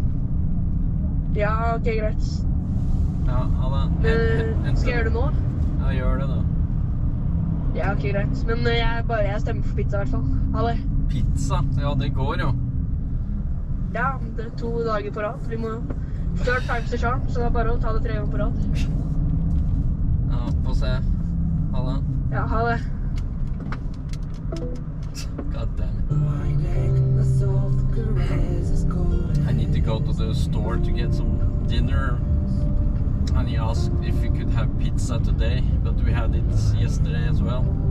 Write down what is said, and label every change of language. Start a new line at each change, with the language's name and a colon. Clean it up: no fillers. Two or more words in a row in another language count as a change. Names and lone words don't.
Norwegian: Ja, ok, greit. Ja, ha det. Skal jeg gjøre det nå? Ja, gjør det da. Ja, ok, greit. Men jeg stemmer for pizza i hvert fall. Ha det. Pizza? Ja, det går jo. Ja, det er 2 dager på rad. Vi må
English: third time's the charm,
Norwegian: så det er bare å ta det 3 ganger på rad. Ja, få se. Ha det. Ja, ha det.
English: God damn it. I need to go to the store to get some dinner. And he asked if we could have pizza today, but we had it yesterday as well.